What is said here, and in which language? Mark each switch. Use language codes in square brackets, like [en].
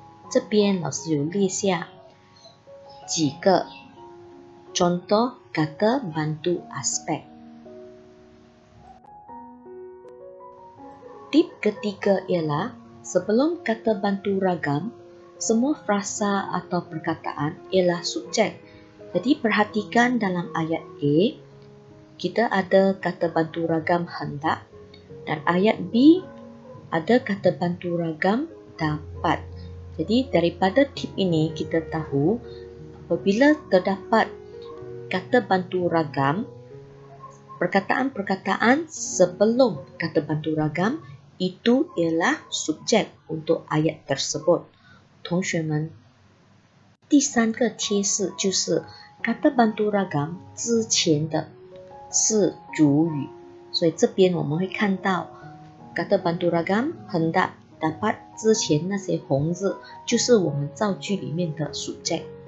[zh] 这边老师有列下几个 contoh kata bantu aspek。 [ms] Tip ketiga ialah sebelum kata bantu ragam, semua frasa atau perkataan ialah subjek. Jadi perhatikan dalam ayat A, kita ada kata bantu ragam hendak, dan ayat B ada kata bantu ragam dapat. Jadi daripada tip ini kita tahu apabila terdapat kata bantu ragam, perkataan-perkataan sebelum kata bantu ragam itu ialah subjek untuk ayat tersebut。 [zh] 同学们，第三个贴士就是kata bantu ragam 之前的是主语，所以这边我们会看到 kata bantu ragam hendak dapat 之前那些红字就是我们造句里面的subjek。